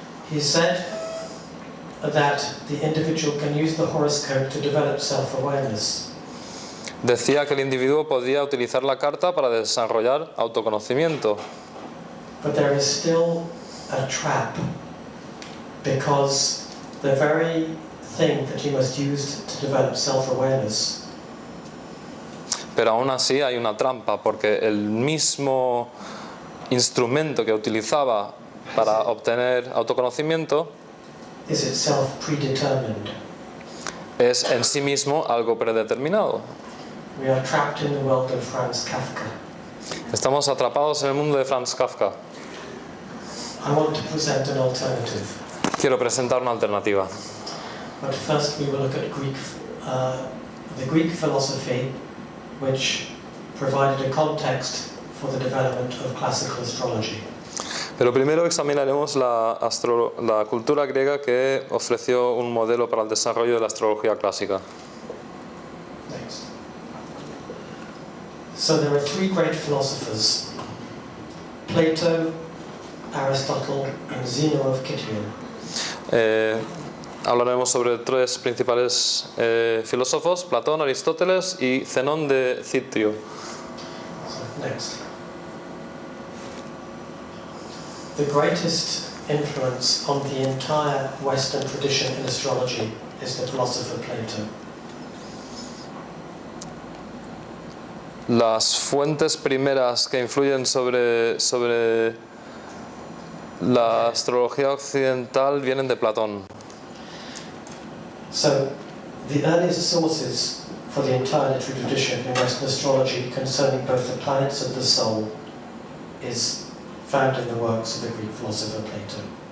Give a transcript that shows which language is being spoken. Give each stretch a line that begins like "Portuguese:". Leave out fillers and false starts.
English: He said that the individual can use the horoscope to develop self-awareness.
Spanish: Decía que el individuo podía utilizar la carta para desarrollar autoconocimiento.
English: But there is still a trap, because the very thing that he must use to develop self-awareness
Spanish: Pero aún así hay una trampa, porque el mismo instrumento que utilizaba para obtener autoconocimiento
English: is itself predetermined.
Spanish: es en sí mismo algo predeterminado.
English: We are trapped in the world of Franz Kafka.
Spanish: Estamos atrapados en el mundo de Franz Kafka.
English: I want to present an alternative.
Spanish: Quiero presentar una alternativa.
English: But first we will look at the Greek philosophy, which provided a context for the development of classical astrology.
Spanish: Pero primero examinaremos la cultura griega, que ofreció un modelo para el desarrollo de la astrología clásica.
English: Next. So there are three great philosophers: Plato, Aristotle, and Zeno of Citium.
Spanish: Hablaremos sobre tres principales filósofos: Platón, Aristóteles y Zenón de Citrio.
English: So, next. The greatest influence on the entire Western tradition in astrology is the philosopher Plato.
Spanish: Las fuentes primeras que influyen sobre La astrología occidental viene de Platón.
English: So, the earliest sources for the entire literary tradition in Western astrology concerning both the planets and the soul is found in the works of the Greek philosopher Plato.